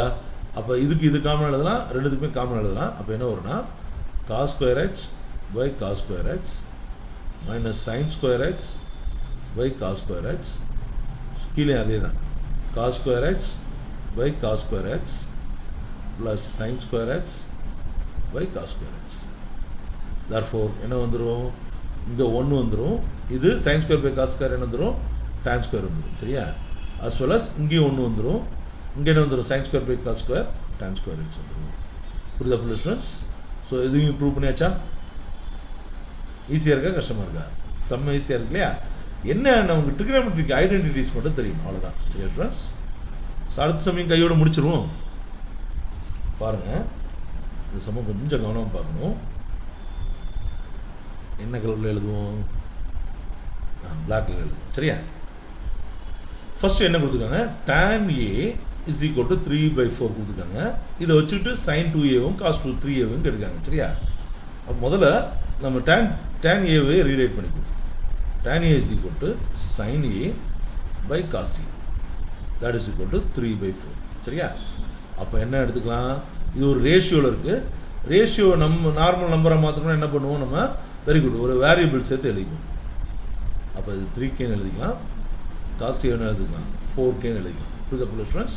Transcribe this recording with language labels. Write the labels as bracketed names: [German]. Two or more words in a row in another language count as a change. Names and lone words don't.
[Tamil] அப்போ இதுக்கு இது காமன் எழுதலாம், ரெண்டுத்துக்குமே காமன் எழுதலாம். அப்போ என்ன வரும்னா, [English] cos square x by cos square x minus sin square x by cos square x, [Tamil] கீழே அதே தான் [English] cos square x by cos square x plus sin square x by cos square x. [Tamil] therefore என்ன வந்துடும், இங்கே 1 வந்துடும். [English] இது sin square by cos square [Tamil] என்ன வந்துடும், [English] tan square வந்துடும். [Tamil] சரியா, [English] as well as [Tamil] இங்கேயும் 1 வந்துடும். இங்கே என்ன வந்துடும், [English] sin square by cos square tan square x வந்துடும். [Tamil] புரியுதா [English] students? so [Tamil] இதையும் ப்ரூவ் பண்ணியாச்சா? ஈஸியாக இருக்கா கஷ்டமாக இருக்கா? செம்ம ஈஸியாக இருக்கு இல்லையா? என்ன, நமக்கு [English] trigonometric identities [Tamil] மட்டும் தெரியும், அவ்வளோதான். சரியா [English] students? so [Tamil] அடுத்த சமயம் கையோடு முடிச்சிருவோம். பாருங்கள், இந்த சமம் கொஞ்சம் கவனமாக பார்க்கணும். என்ன கலரில் எழுதுவோம், [English] black colour [Tamil] எழுதுவோம். சரியா, ஃபஸ்ட்டு என்ன கொடுத்துருக்காங்க, [English] tan a is equal to 3/4 கொடுத்துருக்காங்க. [Tamil] இதை வச்சுட்டு சைன் 2aவும் காஸ் 3aவும் கேட்டுருக்காங்க. சரியா, அப்போ முதல்ல நம்ம tan a-வை ரீரைட் பண்ணிக்குவோம். [English] tan a is equal to sin a by cos a that is equal to 3/4. [Tamil] சரியா, அப்போ என்ன எடுத்துக்கலாம், இது ஒரு ரேஷியோவில் இருக்குது. ரேஷியோ நம்ம [English] normal number [Tamil] மாற்றணும்னா என்ன பண்ணுவோம், நம்ம [English] very good [Tamil] ஒரு வேரியபிள் சேர்த்து எழுதிக்குவோம். அப்போ இது 3kன்னு எழுதிக்கலாம், காஸ் ஏன்னு எழுதிக்கலாம், 4kன்னு எழுதிக்கலாம். புரியுதா ஸ்டூடெண்ட்ஸ்?